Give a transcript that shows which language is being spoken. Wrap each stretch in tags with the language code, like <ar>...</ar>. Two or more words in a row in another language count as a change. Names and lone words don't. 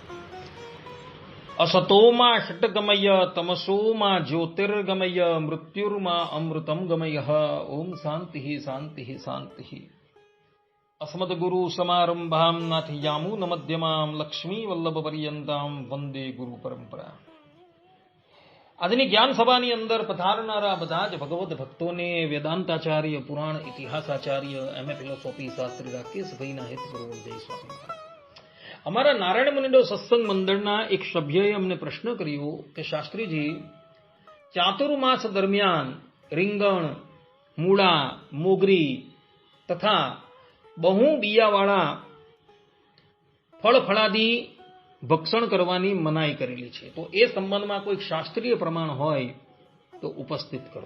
<sa>असतो मा षट्गमय तमसो मा ज्योतिर्गमय मृत्युर्मा अमृतं गमयः। ओम शान्तिः शान्तिः शान्तिः। अस्मद्गुरु समारंभां नाथयामुनमध्यमां लक्ष्मीवल्लभपर्यन्तां वंदे गुरु परंपरा।</sa> <gu>આજની જ્ઞાન સભાની અંદર પધારનારા બધા જ ભગવદ ભક્તોને વેદાંતાચાર્ય, પુરાણ ઇતિહાસાચાર્ય, એમએ ફિલોસોફી શાસ્ત્રી રાકેશભાઈના હિતપૂર્વક જય સ્વામિનારાયણ। અમારા નારાયણ મુનિડો સત્સંગ મંડળના એક સભ્યએ અમને પ્રશ્ન કર્યો કે શાસ્ત્રીજી, ચાતુર્માસ દરમિયાન રીંગણ, મૂળા, મોગરી તથા બહુ બિયાવાળા ફળફળાદી ભક્ષણ કરવાની મનાઈ કરેલી છે, તો એ સંબંધમાં કોઈ શાસ્ત્રીય પ્રમાણ હોય તો ઉપસ્થિત કરો।</gu>